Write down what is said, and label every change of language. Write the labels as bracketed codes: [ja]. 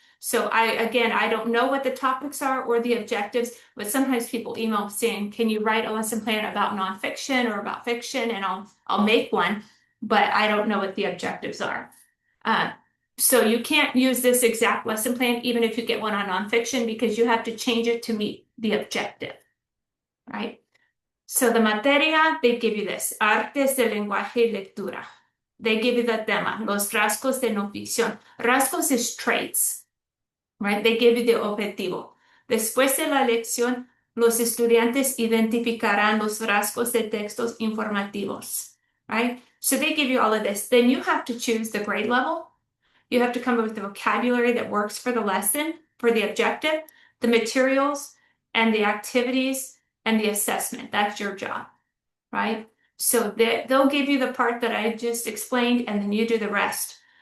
[en] So I don't know what the topics are or the objectives, but sometimes people email saying, can you write a lesson plan about nonfiction or about fiction? And I'll make one, but I don't know what the objectives are. Uh, so you can't use this exact lesson plan, even if you get one on nonfiction, because you have to change it to meet the objective, right? So the materia, they give you this, [es] artes del lenguaje y lectura. [en] They give you the tema, [es] los rasgos de no ficción. [en] Rasgos is traits, right? They give you the [es] objetivo. Después de la lección, los estudiantes identificarán los rasgos de textos informativos, [en] right? So they give you all of this. Then you have to choose the grade level. You have to come up with the vocabulary that works for the lesson, for the objective, the materials, and the activities, and the assessment. That's your job, right? So they'll give you the part that I just explained, and then you do the rest.